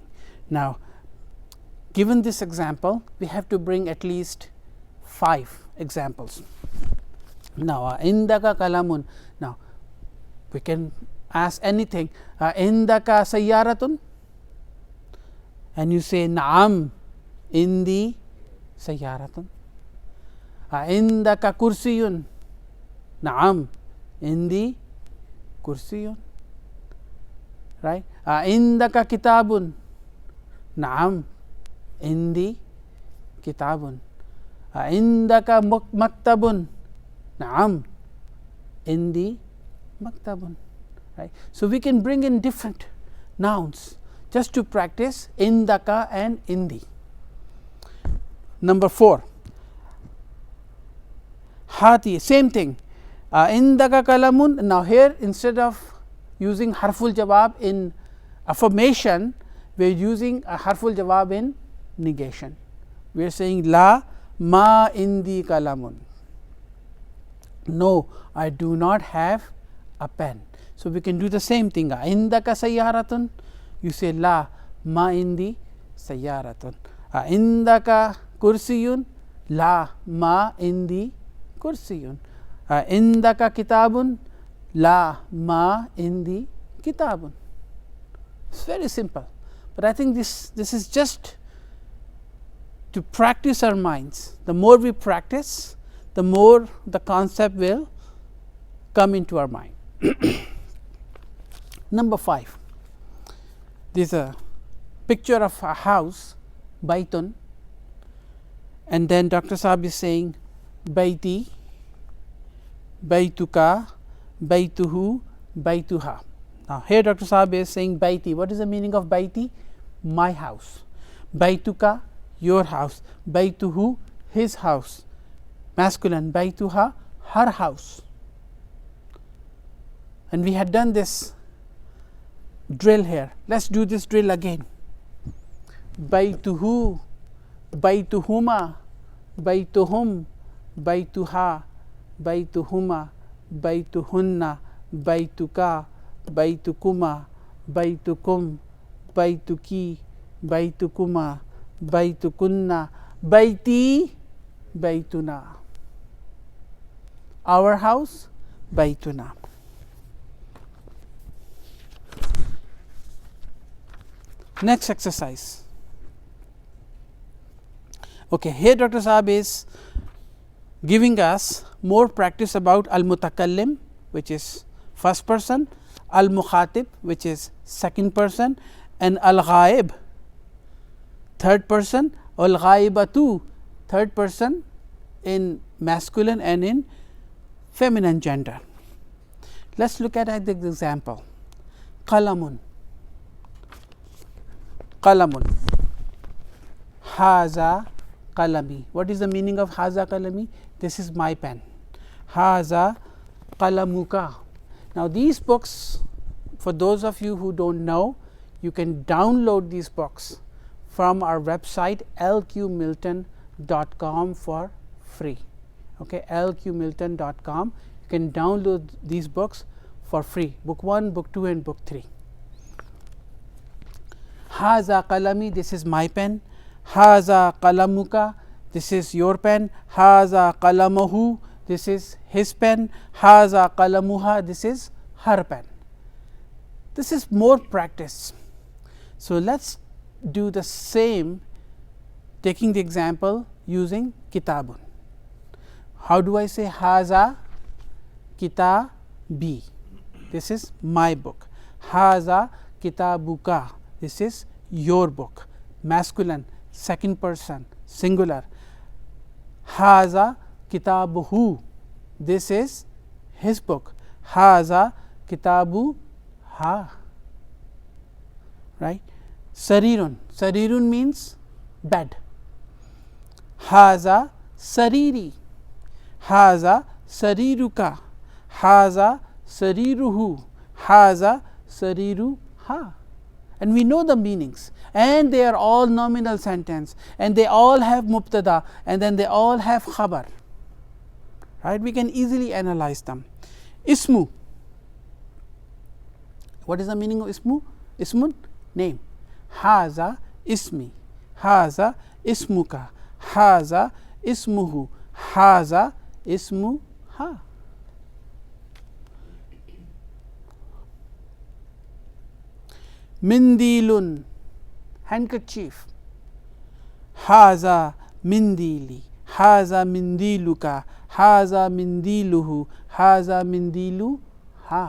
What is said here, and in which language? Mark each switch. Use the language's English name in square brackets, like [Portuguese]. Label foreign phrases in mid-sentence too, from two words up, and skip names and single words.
[English] Now, given this example, we have to bring at least 5 examples. [Arabic] Now, عندك قلم. [English] Now, we can ask anything, [Arabic] عندك سيارة, [English] and you say naam, [Arabic] عندي سيارة. عندك كرسي، نعم، عندي كرسي, right? عندك كتاب، نعم، عندي كتاب. عندك مكتب، نعم، عندي مكتب, [English] right? So we can bring in different nouns just to practice indaka and indi. Number 4, hati, same thing. [Arabic] عندك قلم. [English] Now here, instead of using [Arabic] حرف جواب [English] in affirmation, we are using a [Arabic] حرف جواب [English] in negation. We are saying [Arabic] لا ما عندي قلم. [English] No, I do not have a pen. So we can do the same thing. [Arabic] عندك سيارة, [English] you say [Arabic] لا ما عندي سيارة. عندك كرسي، لا ما عندي كرسي. عندك كتاب، لا ما عندي كتاب. [English] It's very simple, but I think this is just to practice our minds. The more we practice, the more the concept will come into our mind. Number 5, this is a picture of a house, baitun, and then Dr. [Arabic] Saab [English] is saying [Arabic] بيتي، بيتك، بيته، بيتها. [English] Now here Dr. Saab is saying baiti. What is the meaning of baiti? My house. Baituka, your house. Baituhu, his house. Masculine. Baituha, her house. And we had done this drill here. Let's do this drill again. [Arabic] بيته، بيتهما، بيتهم، بيتها، بيتهما، بيتهن، بيتك، بيتكما، بيتكم، بيتك، بيتكما، بيتكن، بيتي، بيتنا. [English] Our house, baituna. Next exercise. Okay, here Dr. Saab is giving us more practice about al-mutakallim, which is first person, al-mukhatib, which is second person, and al-ghaib, third person, al-ghaibatu, third person in masculine and in feminine gender. Let's look at the example. [Arabic] قلم، قلم، هذا قلمي. [English] What is the meaning of [Arabic] هذا قلمي? [English] This is my pen. [Arabic] هذا قلمك. [English] Now these books, for those of you who don't know, you can download these books from our website lqmilton.com for free. Okay, lqmilton.com. You can download these books for free. Book 1, book 2 and book 3. [Arabic] هذا قلمي, [English] this is my pen. [Arabic] هذا قلمك, [English] this is your pen. [Arabic] هذا قلمه, [English] this is his pen. [Arabic] هذا قلمها, [English] this is her pen. This is more practice. So let's do the same, taking the example using kitabun. How do I say [Arabic] هذا كتابي? [English] This is my book. [Arabic] هذا كتابك, [English] this is your book. Masculine, second person, singular. [Arabic] هذا كتابه, [English] this is his book. [Arabic] هذا كتابها, right? سرير، سرير [English] means bed. [Arabic] هذا سريري، هذا سريرك، هذا سريره، هذا سريرها. [English] And we know the meanings, and they are all nominal sentence, and they all have mubtada, and then they all have khabar, right? We can easily analyze them. Ismu, what is the meaning of ismu? Ismun, name. [Arabic] هذا اسمي، هذا اسمك، هذا اسمه، هذا اسمها. mindilun, handkerchief. هذا منديلي، هذا منديلك، هذا منديله، هذا منديلها.